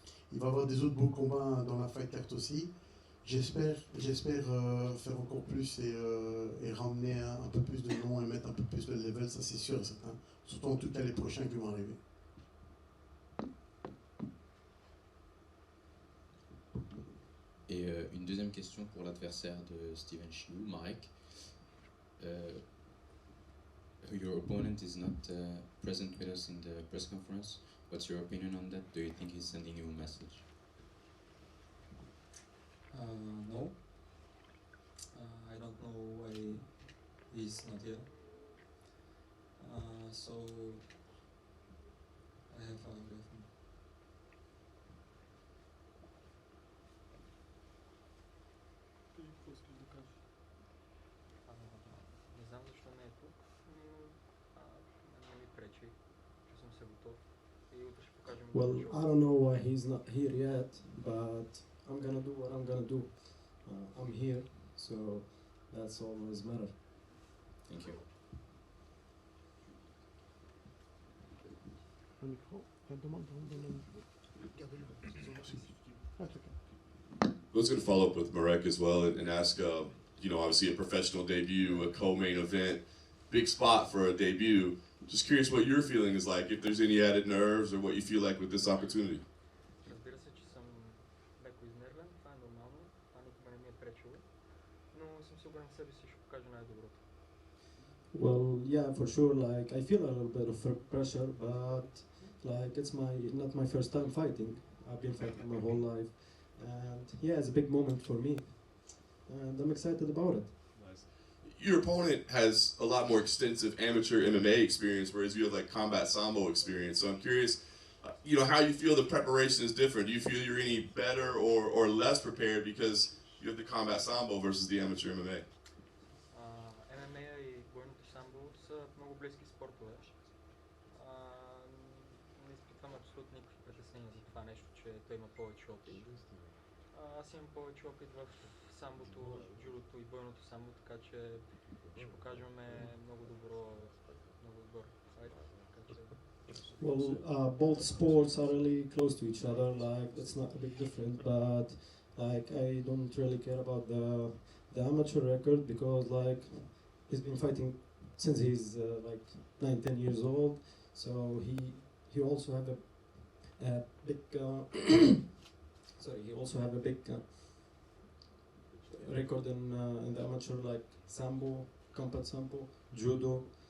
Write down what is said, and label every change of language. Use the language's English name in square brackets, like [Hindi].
[French] Il va y avoir des autres beaux combats dans la fight carte aussi. J'espère faire encore plus et ramener un peu plus de noms et mettre un peu plus le level, ça c'est sûr et certain. Surtout en tout cas les prochains qui vont arriver. Et une deuxième question pour l'adversaire de Stiven, Shehu, Marek. [English] Your opponent is not present with us in the press conference. What's your opinion on that? Do you think he's sending you a message? No. I don't know why he's not here. So I have a Gafin. [Bulgarian] Не знам защо не е тук, но не ми пречи, че съм се готов и утре ще покажем. [English] Well, I don't know why he's not here yet, but I'm gonna do what I'm gonna do. I'm here, so that's all that matters. Thank you. [French] Un micro, demande. [English] I was going to follow up with Marek as well and ask, obviously a professional debut, a co-main event, big spot for a debut. Just curious what your feeling is like, if there's any added nerves or what you feel like with this opportunity. [Bulgarian] Разбира се, че съм леко изнервен, това е нормално, това никога не ми е пречило, но съм сигурен в себе си, ще покажа най-доброто. [English] Well, yeah, for sure. Like I feel a little bit of pressure, but like it's not my first time fighting. I've been fighting my whole life, and yeah, it's a big moment for me, and I'm excited about it. Your opponent has a lot more extensive amateur MMA experience, whereas you have like combat sambo experience. So I'm curious, how you feel the preparation is different. Do you feel you're any better or less prepared because you have the combat sambo versus the amateur MMA? [Bulgarian] ММА и бойното самбо са много близки спортове. Не изпитвам абсолютно никакви притеснения за това нещо, че той има повече опит. Аз имам повече опит в самбото, джудото и бойното самбо, така че ще покажем много добър файт. [English] Well, both sports are really close to each other. Like it's not a big difference, but like I don't really care about the amateur record because like he's been fighting since he's like 9-10 years old. So he also have a big he also have a big record in the amateur like sambo, combat sambo, judo.